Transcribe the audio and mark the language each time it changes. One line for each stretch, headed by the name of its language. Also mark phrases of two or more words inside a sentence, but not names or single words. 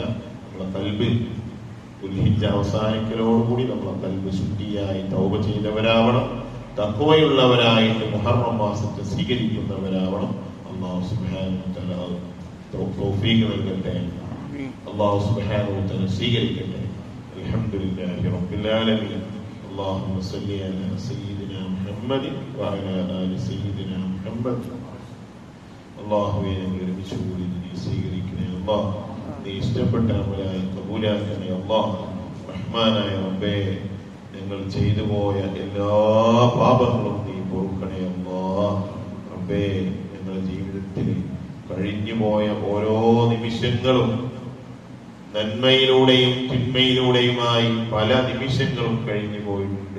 Malayalam: നമ്മളെ കൽബ് ദുൽഹിജ്ജ അവസാനിക്കലോടുകൂടി നമ്മളെ കൽബ് ശുദ്ധിയായി തൗബ ചെയ്തവരാവണം. തഖ്വയുള്ളവരായിട്ട് മുഹറം മാസത്തെ സ്വീകരിക്കുന്നവരാവണം.
Arabic: الله سبحانه و تعالى
Malayalam: തൗഫീഖ് നൽകട്ടെ.
Arabic: الله سبحانه و تعالى
Malayalam: സ്വീകരിക്കട്ടെ.
Arabic: الحمد لله رب العالمين. اللهم صل على سيدنا محمد وعلى آل سيدنا محمد.
Malayalam: അല്ലാഹുവേ, ഞങ്ങൾ ഒരുമിച്ചുകൂടി നീ സ്വീകരിക്കണേ അല്ലാഹ്. നീ ഇഷ്ടപ്പെട്ട അമലായി കബൂലാക്കണേ അല്ലാഹ്. റഹ്മാനായ റബ്ബേ, ഞങ്ങൾ ചെയ്തു പോയ എല്ലാ പാപങ്ങളും നീ പൊറുക്കണേ അല്ലാഹ്. റബ്ബേ, ഞങ്ങളുടെ ജീവിതത്തിൽ കഴിഞ്ഞു പോയ ഓരോ നിമിഷങ്ങളും നന്മയിലൂടെയും തിന്മയിലൂടെയുമായി പല നിമിഷങ്ങളും കഴിഞ്ഞു പോയിട്ടുണ്ട്.